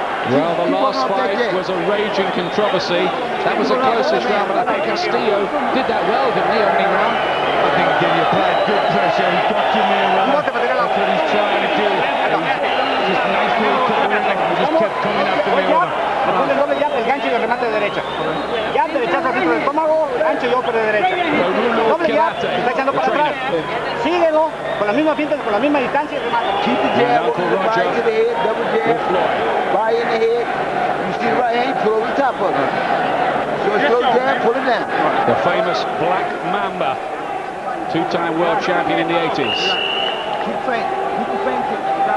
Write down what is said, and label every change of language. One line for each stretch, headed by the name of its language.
English: Well, the last fight was a raging controversy. That was the closest round, but I think Castillo did that well, didn't he, opening round? I think he applied good pressure. He got to Mayweather. That's what he's trying to do. Just nicely he just kept coming after Mayweather.
Spanish: El gancho y el remate de derecha. Ya derechazo dentro del estómago, gancho y upper de derecha. Doble jab, está echando para atrás. Síguelo con la misma finta, con la misma distancia y remate.
English: Keep the jab, right to the head, double jab, right in the head. You see the right hand, pull over the top of it. So a slow jab, pull it down. The famous Black Mamba, 2-time world champion in the 80s. Keep fainting, keep the fainting.